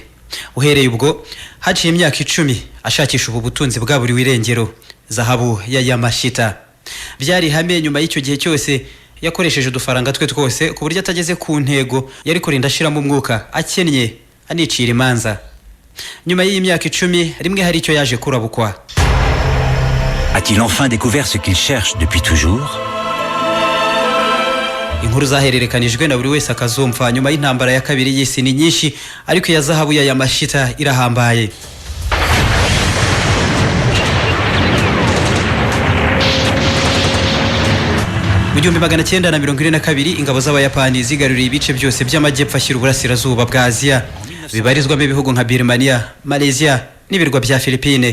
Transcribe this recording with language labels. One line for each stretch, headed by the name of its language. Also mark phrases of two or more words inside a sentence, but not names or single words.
Kinyarwanda: Uhereye ubwo haciye imyaka 10 ashakisha ubu butunzi bwa buri wirengero, zahabu ya Yamashita. Byari hamwe nyuma y'icyo gihe cyose yakoresheje udufaranga twe twose ku buryo atageze ku ntego yari kurinda ashiramo umwuka, akennye anicira imanza. Nyuma y'iyi myaka 10 rimwe hari icyo yaje kurabukwa.
French: A-t-il enfin découvert ce qu'il cherche depuis toujours?
Kinyarwanda: Inkuru zahererekanijwe na buri wese akazumva nyuma y'intambara ya kabiri y'isi ni nyinshi, ariko ya zahabu ya Yamashita irahambaye. Mu 1942 ingabo z'Abayapani zigaruriye ibice byose by'amajyepfo ashyira uburasirazuba bwa Aziya, bibarizwamo ibihugu nka Birmania, Malaysia n'ibirwa bya Philippines.